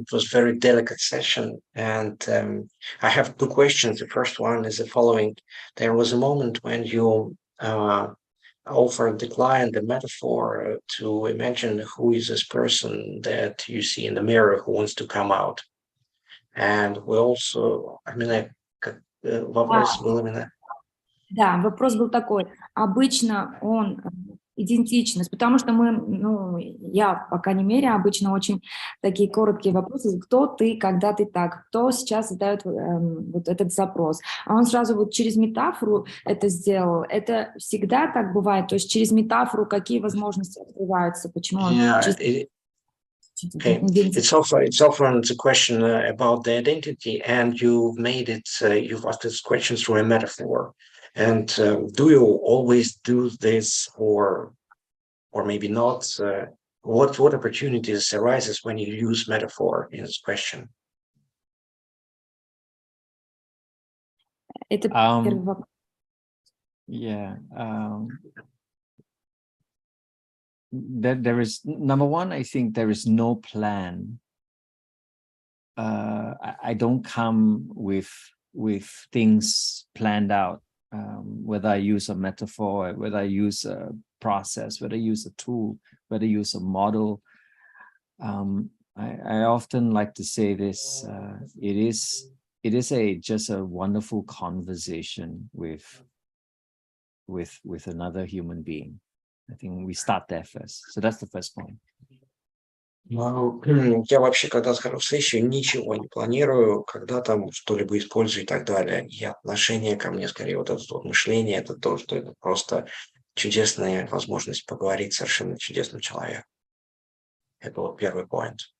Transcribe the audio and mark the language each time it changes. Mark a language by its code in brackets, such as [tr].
[en] It was a very delicate session. And I have two questions. The first one is the following. There was a moment when you offered the client the metaphor to imagine who is this person that you see in the mirror who wants to come out. And we also, [ru] вопрос был именно... Да, вопрос был такой. Обычно он идентичность, потому что я, по крайней мере, обычно очень такие короткие вопросы. Кто ты, когда ты так? Кто сейчас задает вот этот запрос? А он сразу вот через метафору это сделал. Это всегда так бывает? То есть через метафору какие возможности открываются? Почему он... [en] Okay. It's often the question about the identity, and you've made it. You've asked this question through a metaphor. And do you always do this, or maybe not? What opportunities arises when you use metaphor in this question? [ru] Это первый вопрос. [en] Yeah. There is, number one, I think there is no plan. I don't come with things planned out, whether I use a metaphor, whether I use a process, whether I use a tool, whether I use a model. I often like to say this, it is just a wonderful conversation with another human being. I think we start there first. So that's the first point. [ru] Я вообще, когда схожу в сессию, ничего не планирую, когда там что-либо использую и так далее. И отношение ко мне, скорее, вот это вот мышление, это то, что это просто чудесная возможность поговорить с совершенно чудесным человеком. Это вот первый point.